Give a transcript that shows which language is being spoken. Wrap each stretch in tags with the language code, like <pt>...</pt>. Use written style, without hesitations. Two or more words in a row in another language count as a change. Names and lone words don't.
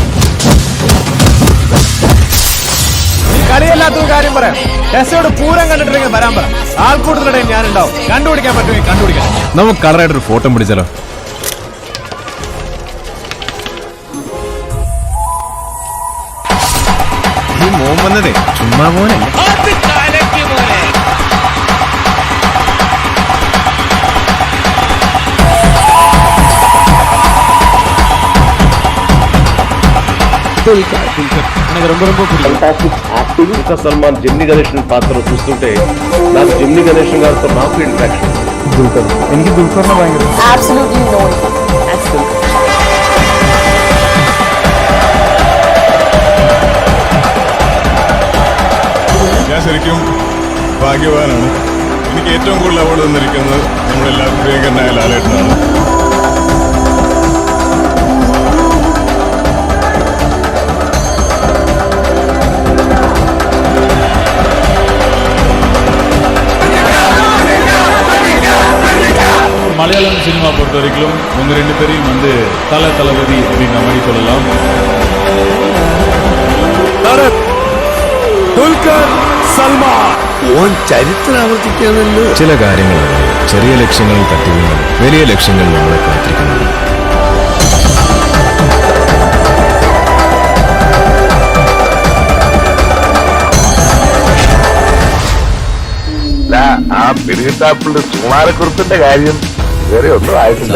<ml>കളിയല്ലാത്തൊരു കാര്യം പറയാം. ടെസ്റ്റോട് പൂരം കണ്ടിട്ടുണ്ടെങ്കിൽ വരാൻ പറ. ആൾക്കൂട്ടത്തിനിടയിൽ ഞാനുണ്ടാവും. കണ്ടുപിടിക്കാൻ പറ്റുമെങ്കിൽ കണ്ടുപിടിക്കാം. നമുക്ക് കളറായിട്ടൊരു ഫോട്ടോ പിടിച്ചാലോ? ഈ മോൻ വന്നതേ ചുമ്മാ മോനെ.</ml> <te>సల్మాన్ జెమిని గణేషన్ పాత్ర చూస్తుంటే నాకు జెమిని గణేషన్ గారితో నాకు ఇంట్రాక్షన్.</te> <ml>എനിക്ക് ദുൽഖറിനെ ഭയങ്കര</ml> <en>Absolutely no. That's Dulquer.</en> <ml>ഞാൻ ശരിക്കും ഭാഗ്യവാനാണ്. എനിക്ക് ഏറ്റവും കൂടുതൽ അവാർഡ് തന്നിരിക്കുന്നത് നമ്മളെല്ലാവരും പ്രിയങ്കരനായ ലാലേട്ടനാണ്.</ml> <ta>மலையாளம் சினிமா பொறுத்த வரைக்கும் உங்க ரெண்டு பேரையும் தளபதி அப்படிங்கிற மாதிரி சொல்லலாம்.</ta> <ml>ദുൽഖർ സൽമാൻ ചരിത്രം ആവർത്തിക്കാനല്ലോ. ചില കാര്യങ്ങൾ ചെറിയ ലക്ഷ്യങ്ങളിൽ തട്ടി വീണത് വലിയ ലക്ഷ്യങ്ങൾ നമ്മളെ കാത്തിരിക്കുന്നത്. ആ പെരുകിട്ടാപ്പിളുടെ സുമാരക്കുറിപ്പിന്റെ കാര്യം വേറെ ഒന്നും ആയിട്ടില്ല.</ml>